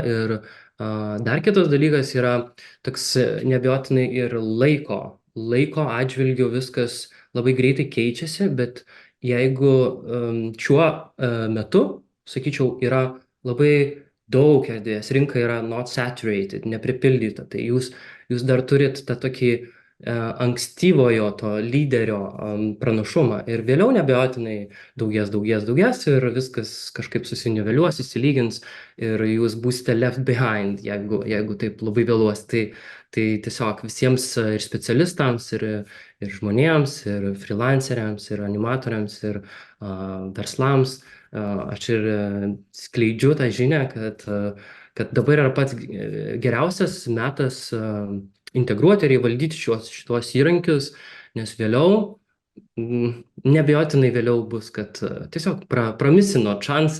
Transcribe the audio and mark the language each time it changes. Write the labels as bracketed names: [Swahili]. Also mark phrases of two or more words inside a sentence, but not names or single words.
[Lithuanian] Ir dar kitas dalykas yra toks neabejotinai ir laiko atžvilgiu viskas labai greitai keičiasi, bet jeigu šiuo metu, sakyčiau, yra labai daug erdvės, rinka yra [English] not saturated, [Lithuanian] nepripildyta, tai jūs dar turit tą tokį ankstyvojo to lyderio pranašumą ir vėliau neabejotinai daugės ir viskas kažkaip susiniveliuos, įsilygins ir jūs būsite [English] left behind, [Lithuanian] jeigu taip labai vėluos. Tai tiesiog visiems ir specialistams, ir žmonėms, ir freelanceriams, ir animatoriams, ir verslams. Aš ir skleidžiu tą žinią, kad dabar yra pats geriausias metas integruoti ir įvaldyti šitos įrankius, nes vėliau, neabejotinai vėliau bus, kad tiesiog pramisino šansą.